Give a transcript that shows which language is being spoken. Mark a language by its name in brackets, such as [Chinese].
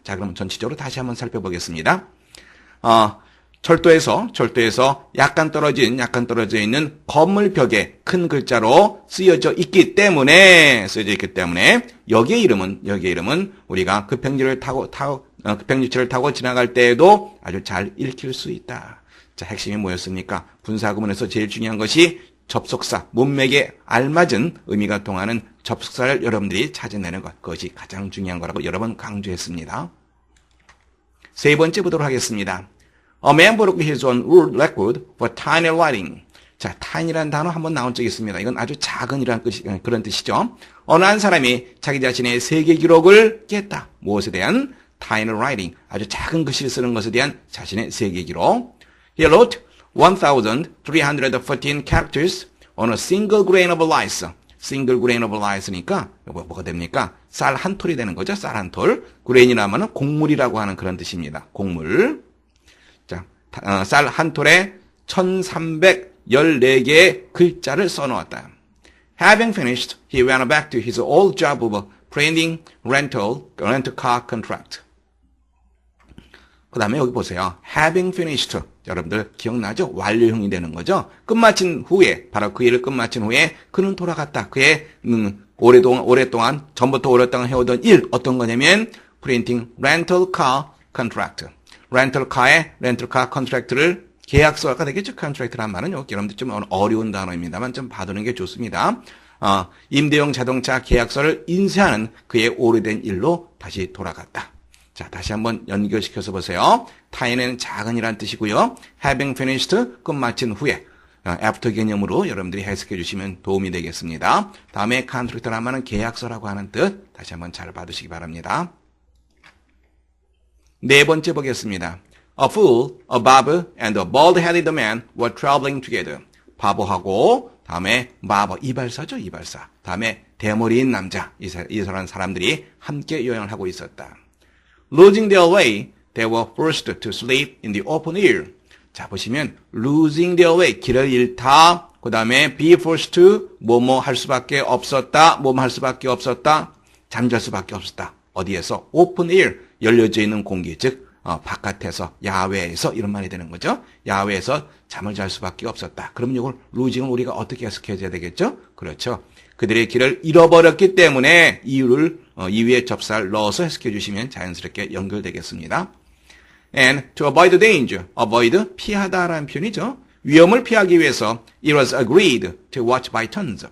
[Korean] 자, 그럼 전체적으로 다시 한번 살펴보겠습니다. 철도에서 약간 떨어져 있는 건물 벽에 큰 글자로 쓰여져 있기 때문에 여기의 이름은 우리가 급행열차를 타고 지나갈 때에도 아주 잘 읽힐 수 있다. 자, 핵심이 뭐였습니까? 분사구문에서 제일 중요한 것이 접속사, 문맥에 알맞은 의미가 통하는 접속사를 여러분들이 찾아내는 것, 그것이 가장 중요한 거라고 여러 번 강조했습니다. 세 번째 보도록 하겠습니다. [English] A man broke his own world record for tiny writing. [Korean] 자, tiny라는 단어 한번 나온 적이 있습니다. 이건 아주 작은이라는 그런 뜻이죠. 어느 한 사람이 자기 자신의 세계 기록을 깼다. 무엇에 대한? tiny writing. 아주 작은 글씨를 쓰는 것에 대한 자신의 세계 기록. [English] He wrote 1,314 characters on a single grain of rice. [Korean] single grain of rice 니까 뭐가 됩니까? 쌀 한 톨이 되는 거죠. 쌀 한 톨. grain이라면 곡물이라고 하는 그런 뜻입니다. 곡물. 자, 쌀 한 톨에 1,314개의 글자를 써놓았다. [English] Having finished, he went back to his old job of printing rental car contract. [Korean] 그 다음에 여기 보세요. Having finished. 여러분들 기억나죠? 완료형이 되는 거죠. 끝마친 후에, 바로 그 일을 끝마친 후에 그는 돌아갔다. 그의 오랫동안 전부터 오랫동안 해오던 일 어떤 거냐면 printing rental car contract. 렌털카의 렌털카 컨트랙트를 계약서가 되겠죠. 컨트랙트란 말은 여러분들 좀 어려운 단어입니다만 좀 봐두는 게 좋습니다. 임대용 자동차 계약서를 인쇄하는 그의 오래된 일로 다시 돌아갔다. 자, 다시 한번 연결시켜서 보세요. tiny는 작은이란 뜻이고요. having finished, 끝마친 후에. after 개념으로 여러분들이 해석해 주시면 도움이 되겠습니다. 다음에 contract란 말은 계약서라고 하는 뜻. 다시 한번 잘 봐두시기 바랍니다. 네 번째 보겠습니다. [English] A fool, a barber, and a bald-headed man were traveling together. [Korean] 바보하고 다음에 바버, 이발사죠, 이발사. 다음에 대머리인 남자, 이런 사람들이 함께 여행을 하고 있었다. [English] Losing their way, they were forced to sleep in the open air. [Korean] 자, 보시면 losing their way, 길을 잃다. 그 다음에 be forced to, 뭐뭐 할 수밖에 없었다. 뭐뭐 할 수밖에 없었다. 잠잘 수밖에 없었다. 어디에서? open air, 열려져 있는 공기, 즉 바깥에서, 야외에서 이런 말이 되는 거죠. 야외에서 잠을 잘 수밖에 없었다. 그러면 이걸 losing을 우리가 어떻게 해석해야 되겠죠? 그렇죠. 그들의 길을 잃어버렸기 때문에 이유에 접사를 넣어서 해석해 주시면 자연스럽게 연결되겠습니다. [English] And to avoid danger, avoid 피하다라는 표현이죠. 위험을 피하기 위해서 it was agreed to watch by turns.